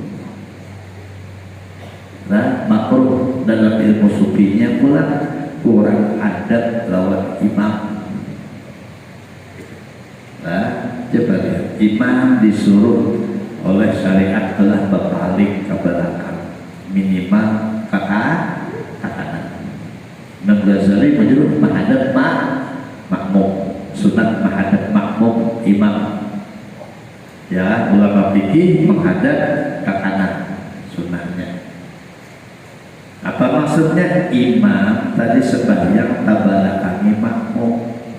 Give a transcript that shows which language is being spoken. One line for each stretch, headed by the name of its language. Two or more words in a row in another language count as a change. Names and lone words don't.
Indonesian: Nah, makruh dalam ilmu sufinya pula kurang adab lawan imam. Nah, coba lihat, imam disuruh oleh syariat telah berpaling ke belakang, minimal ke kanan. Imam Ghazali menyuruh menghadap makmum, sunat menghadap makmum imam. Ya, ulama fikih menghadap ke kanan, sunatnya. Apa maksudnya?
Banjar: Imam tadi sembahyang tabalakangi makmum.